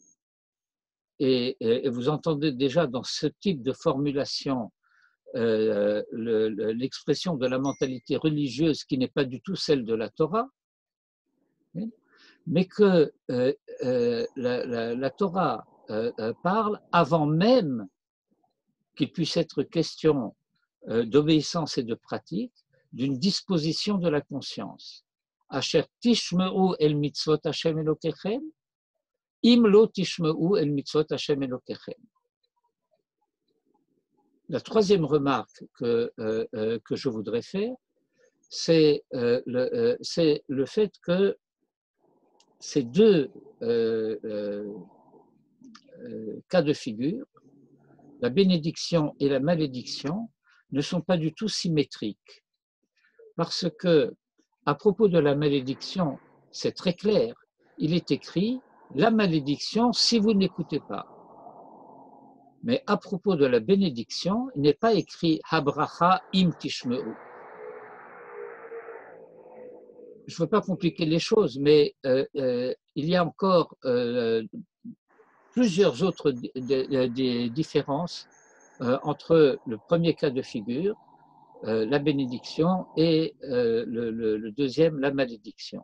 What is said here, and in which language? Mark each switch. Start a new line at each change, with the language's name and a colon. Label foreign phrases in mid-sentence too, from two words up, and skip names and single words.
French: et vous entendez déjà dans ce type de formulation l'expression de la mentalité religieuse qui n'est pas du tout celle de la Torah, mais que la Torah parle avant même qu'il puisse être question d'obéissance et de pratique, d'une disposition de la conscience.
Hebrew: אשר תשמעו אל מצוות השם אלוקיכם, אם לא תשמעו אל מצוות השם אלוקיכם.
French: La troisième remarque que je voudrais faire, c'est le fait que ces deux cas de figure, la bénédiction et la malédiction, ne sont pas du tout symétriques. Parce que, à propos de la malédiction, c'est très clair, il est écrit « la malédiction si vous n'écoutez pas ». Mais à propos de la bénédiction, il n'est pas écrit «
Hebrew: הברכה אם תשמעו ».
French: Je ne veux pas compliquer les choses, mais il y a encore plusieurs autres différences entre le premier cas de figure, la bénédiction, et le deuxième, la malédiction.